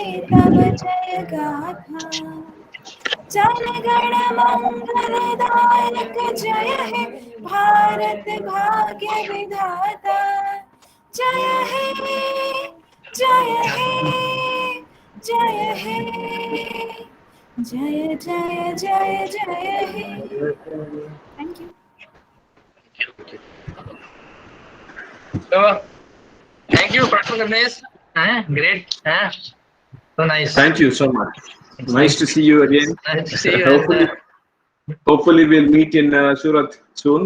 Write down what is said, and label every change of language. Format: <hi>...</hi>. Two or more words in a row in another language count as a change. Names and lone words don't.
<bn>তব জয় গাথা জনগণ মঙ্গলদায়ক জয় হে ভারত ভাগ্য বিধাতা জয় হে জয় হে জয় হে জয় জয় জয় জয় হে</bn> <en>thank you So, thank you, Professor Ramesh. Great. So nice. Thank you so much. Nice to see you again. Nice to see you. Hopefully, we'll meet in Surat soon.</en>